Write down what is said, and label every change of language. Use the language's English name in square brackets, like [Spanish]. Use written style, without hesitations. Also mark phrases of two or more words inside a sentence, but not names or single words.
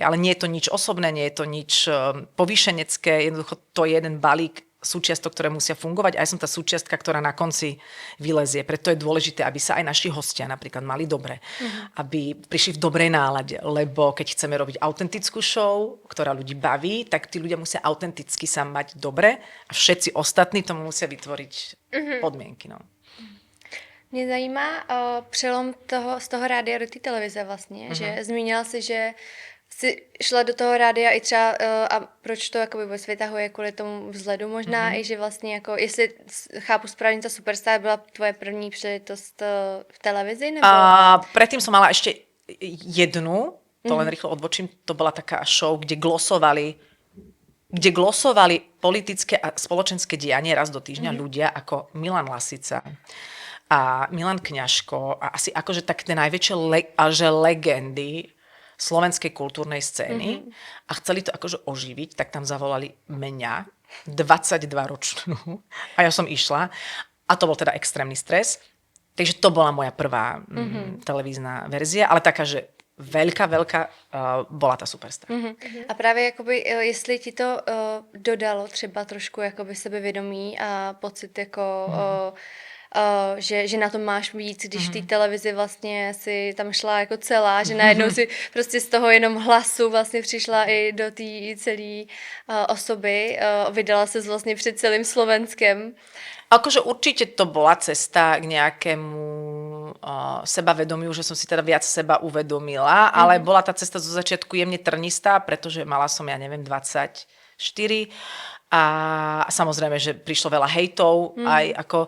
[Slovak] Ale nie je to nič osobné, nie je to nič povýšenecké, jednoducho to je jeden balík súčiastok, ktoré musia fungovať a ja som tá súčiastka, ktorá na konci vylezie. Preto je dôležité, aby sa aj naši hostia napríklad mali dobre, aby prišli v dobrej nálade, lebo keď chceme robiť autentickú show, ktorá ľudí baví, tak tí ľudia musia autenticky sa mať dobre a všetci ostatní tomu musia vytvoriť podmienky. No. [Czech] Mě zajímá přelom z toho rádia do té televize vlastně, že zmínila si, že jsi šla do toho rádia i třeba, a proč to jakoby vůbec vytahuje kvůli tomu vzhledu možná, i že vlastně jako, jestli chápu správně, ta Superstar byla tvoje první příležitost v televizi, nebo? [Slovak] Predtým som mala ešte jednu, to len rýchlo odbočím, to bola taká show, kde glosovali politické a spoločenské dianie raz do týždňa ľudia ako Milan Lasica a Milan Kňažko a asi akože tak tie najväčšie legendy slovenskej kultúrnej scény a chceli to akože oživiť, tak tam zavolali mňa, 22-ročnú a ja som išla a to bol teda extrémny stres. Takže to bola moja prvá televízna verzia, ale taká, že veľká bola tá Superstar. [Czech] A právě jakoby, jestli ti to dodalo třeba trošku jakoby sebevědomí a pocit jako že na tom máš víc, když v té televizi vlastně si tam šla jako celá, že najednou si prostě z toho jenom hlasu vlastně přišla i do té celé osoby, vydala se vlastně před celým Slovenskem. [Slovak] Akože určite to bola cesta k nejakému sebavedomiu, že som si teda viac seba uvedomila, ale bola tá cesta zo začiatku jemne trnistá, pretože mala som, ja neviem, 24 a samozrejme, že prišlo veľa hejtov, aj ako...